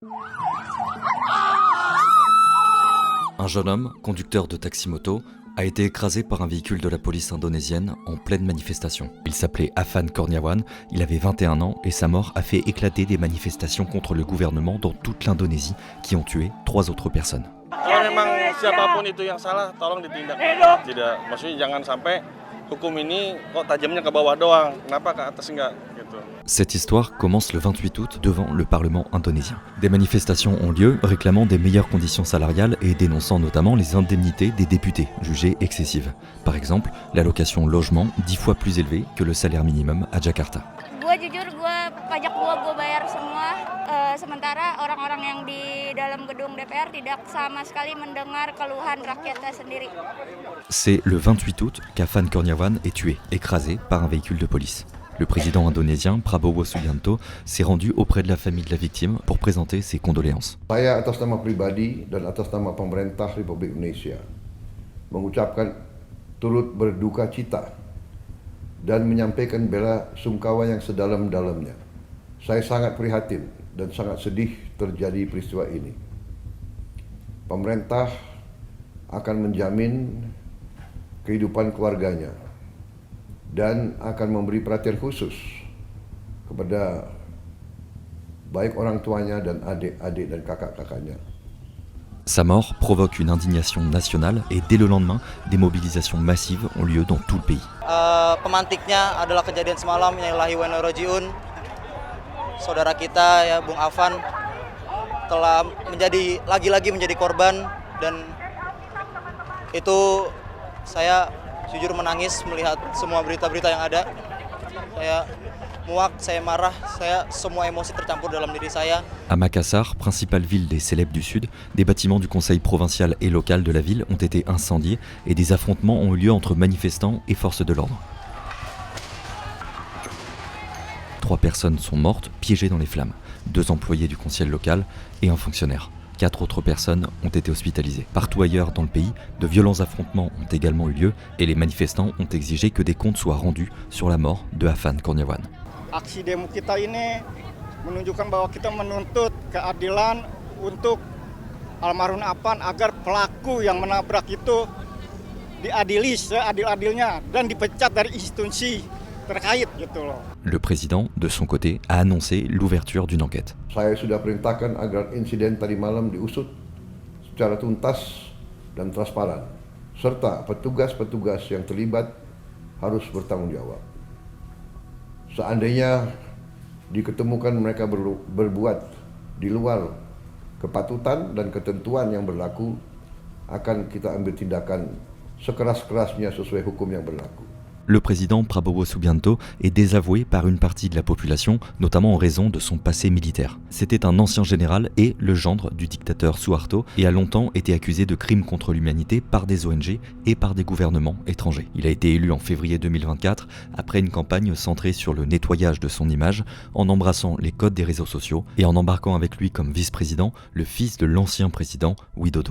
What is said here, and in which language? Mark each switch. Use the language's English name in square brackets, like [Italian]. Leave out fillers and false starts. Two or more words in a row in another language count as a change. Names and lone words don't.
[French] Un jeune homme, conducteur de taxi-moto, a été écrasé par un véhicule de la police indonésienne en pleine manifestation. Il s'appelait Afan Kurniawan, il avait 21 ans et sa mort a fait éclater des manifestations contre le gouvernement dans toute l'Indonésie qui ont tué 3 autres personnes. [Indonesian] Kalau memang siapapun itu yang salah, tolong ditindak. Tidak, maksudnya jangan sampai hukum ini kok tajamnya ke bawah doang, kenapa ke atas enggak gitu. [French] Cette histoire commence le 28 août devant le Parlement indonésien. Des manifestations ont lieu réclamant des meilleures conditions salariales et dénonçant notamment les indemnités des députés, jugées excessives. Par exemple, l'allocation logement 10 fois plus élevée que le salaire minimum à Jakarta. [Indonesian] Pajak gua bayar semua, sementara orang-orang yang di dalam gedung DPR tidak sama sekali mendengar keluhan rakyatnya sendiri. [French] C'est le 28 août qu'Afan Kurniawan est tué, écrasé par un véhicule de police. Le président indonésien Prabowo Subianto s'est rendu auprès de la famille de la victime pour présenter ses condoléances. [Indonesian] Saya atas nama pribadi dan atas nama pemerintah Republik Indonesia mengucapkan turut berduka cita dan menyampaikan bela sungkawa yang sedalam-dalamnya. Saya sangat prihatin dan sangat sedih terjadi peristiwa ini. Pemerintah akan menjamin kehidupan keluarganya dan akan memberi perhatian khusus kepada baik orang tuanya dan adik-adik dan kakak-kakaknya. [French] Sa mort provoque une indignation nationale et dès le lendemain, des mobilisations massives ont lieu dans tout le pays. [Indonesian] Pemantiknya adalah kejadian semalam yang [Arabic] لله وإنا إليه راجعون. [Indonesian] Saudara kita ya Bung Afan telah lagi-lagi menjadi korban dan itu saya jujur menangis melihat semua berita-berita yang ada. Saya muak, saya marah, semua emosi tercampur dalam diri saya. [French] À Makassar, principale ville des Célèbes du Sud, des bâtiments du conseil provincial et local de la ville ont été incendiés et des affrontements ont eu lieu entre manifestants et forces de l'ordre. 3 personnes sont mortes, piégées dans les flammes. 2 employés du conseil local et un fonctionnaire. 4 autres personnes ont été hospitalisées. Partout ailleurs dans le pays, de violents affrontements ont également eu lieu et les manifestants ont exigé que des comptes soient rendus sur la mort de Afan Kurniawan. [Indonesian] Aksi demo kita ini menunjukkan bahwa kita menuntut keadilan untuk almarhum Afan agar pelaku yang menabrak itu diadili seadil-adilnya dan dipecat dari institusi terkait gitu loh. [French] Le président, de son côté, a annoncé l'ouverture d'une enquête. [Indonesian] Saya sudah perintahkan agar insiden tadi malam diusut secara tuntas dan transparan, serta petugas-petugas yang terlibat harus bertanggung jawab. Seandainya diketemukan mereka berbuat di luar kepatutan dan ketentuan yang berlaku, akan kita ambil tindakan sekeras-kerasnya sesuai hukum yang berlaku. [French] Le président Prabowo Subianto est désavoué par une partie de la population, notamment en raison de son passé militaire. C'était un ancien général et le gendre du dictateur Suharto et a longtemps été accusé de crimes contre l'humanité par des ONG et par des gouvernements étrangers. Il a été élu en février 2024 après une campagne centrée sur le nettoyage de son image en embrassant les codes des réseaux sociaux et en embarquant avec lui comme vice-président le fils de l'ancien président Widodo.